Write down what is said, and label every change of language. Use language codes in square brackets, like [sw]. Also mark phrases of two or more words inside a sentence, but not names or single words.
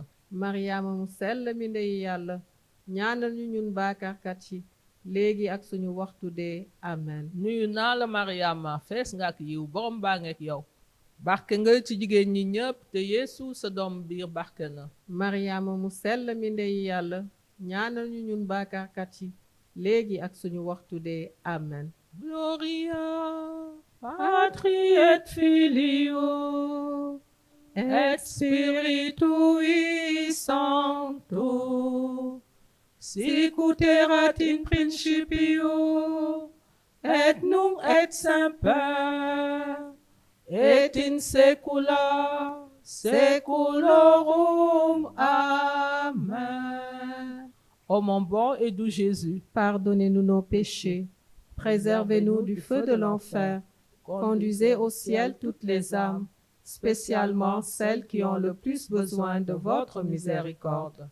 [wo] Mariama mu sell mi ndeyi yàlla ñaanal ñu ñun baakaarkat yi léegi ak suñu waxtu dee amen. nuyu naa la Mariama fees nga ak yiw borom baa ngeek yow barke nga ci jigéen ñi ñépp te Yeesu sa doomu biir barke na. Mariama mu sell mi ndeyi yàlla ñaanal ñu ñun baakaarkat yi léegi ak suñu waxtu dee amen. [la] Gloria Patri et Filio et Spiritui Sancto sicut erat in principio et nunc et semper et in saecula saeculorum. [fr] Amen. Ô mon bon et doux Jésus, Pardonnez-nous nos péchés, préservez-nous du feu de l'enfer, conduisez au ciel toutes les âmes, spécialement celles qui ont le plus besoin de votre miséricorde.